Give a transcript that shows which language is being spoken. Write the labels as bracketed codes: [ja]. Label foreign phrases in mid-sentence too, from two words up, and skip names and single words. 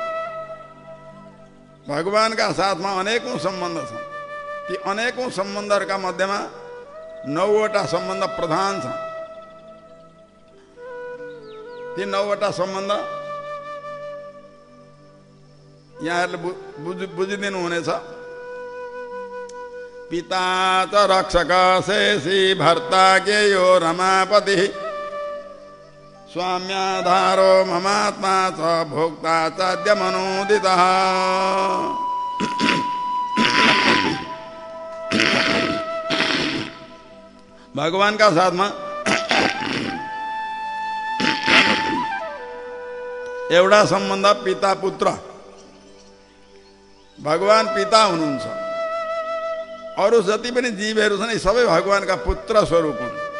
[ne] भगवानका साथमा अनेकौं सम्बन्ध छन्। ती अनेकौं सम्बन्धहरूका मध्येमा 9वटा सम्बन्ध प्रधान छन्। ती 9वटा सम्बन्ध यहाँहरूले बुझिदिनु हुनेछ। [sa] पिता च रक्षक शेषी भर्ता ज्ञेयो रमापति स्वाम्याधारो ममात्मा च भोक्ता चाद्य मनोदितः। [ne] भगवानका साथमा एउटा सम्बन्ध पिता पुत्र। भगवान पिता हुनुहुन्छ, अरू जति पनि जीवहरू छन् सबै भगवानका पुत्र स्वरूप हुन्।